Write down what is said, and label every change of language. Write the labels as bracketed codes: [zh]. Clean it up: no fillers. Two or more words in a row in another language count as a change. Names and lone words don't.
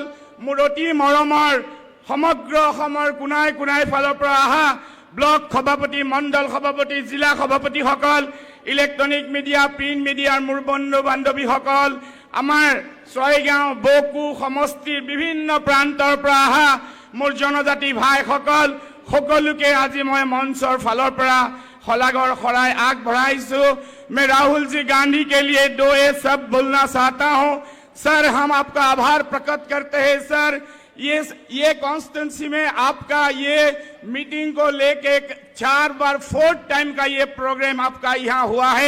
[as] মোৰ অতি মৰমৰ সমগ্ৰ অসমৰ কোনাই কোনাই ফালৰ পৰা অহা ব্লক সভাপতি, মণ্ডল সভাপতি, জিলা সভাপতিসকল, ইলেক্ট্ৰনিক মিডিয়া, প্ৰিণ্ট মিডিয়াৰ মোৰ বন্ধু বান্ধৱীসকল, আমাৰ ছয়গাঁও বকু সমষ্টিৰ বিভিন্ন প্ৰান্তৰ পৰা অহা মোৰ জনজাতি ভাইসকল, সকলোকে আজি মই মঞ্চৰ ফালৰ পৰা শলাগৰ শৰাই আগবঢ়াইছো। [hi] मैं राहुल जी गांधी के लिए 2 शब्द बोलना चाहता हूं। सर, हम आपका आभार प्रकट करते हैं। सर, ये कॉन्स्टिट्यूंसी में आपका ये मीटिंग को लेके 4 बार 4th टाइम का ये प्रोग्राम आपका यहाँ हुआ है।